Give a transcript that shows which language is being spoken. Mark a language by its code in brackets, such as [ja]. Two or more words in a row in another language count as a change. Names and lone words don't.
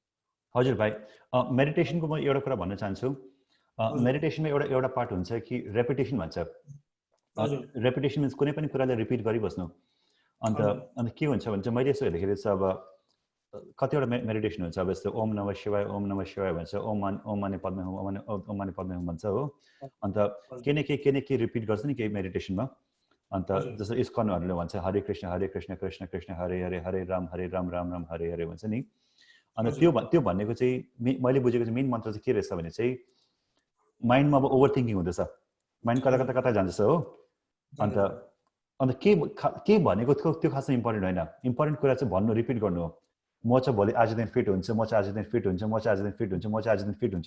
[ne] हजुर भाइ, मेडिटेसनको म एउटा कुरा भन्न चाहन्छु। मेडिटेसनमा एउटा पार्ट हुन्छ कि रेपिटेसन भन्छ। [en] repetition means [ne] कुनै पनि कुरालाई रिपिट गरिबस्नु। अन्त के हुन्छ भने चाहिँ मैले यसो हेर्दाखेरि चाहिँ अब कतिवटा मेडिटेसन हुन्छ। अब यस्तो [sa] ओम नमः शिवाय, ओम नमः शिवाय [ne] भन्छ, [sa] ओम माने पद्मे हुम, ओम माने पद्मे हुम [ne] भन्छ हो। अन्त के न के रिपिट गर्छ नि केही मेडिटेसनमा। अन्त जस्तो इस्कनहरूले भन्छ [sa] हरे कृष्ण कृष्ण कृष्ण हरे हरे, हरे राम राम राम हरे हरे [ne] भन्छ नि। अन्त त्यो भनेको चाहिँ मैले बुझेको चाहिँ [en] main mantra [ne] चाहिँ के रहेछ भने चाहिँ माइन्डमा अब [en] over thinking [ne] हुँदैछ, माइन्ड कता जान्छ हो। अन्त के भनेको त्यो खासमा इम्पोर्टेन्ट होइन। इम्पोर्टेन्ट कुरा चाहिँ भन्नु, रिपिट गर्नु हो। म चाहिँ भोलि आज दिन फिट हुन्छ, म चाहिँ आज दिन फिट हुन्छ, म चाहिँ आज दिन फिट हुन्छ, म चाहिँ आज दिन फिट हुन्छ।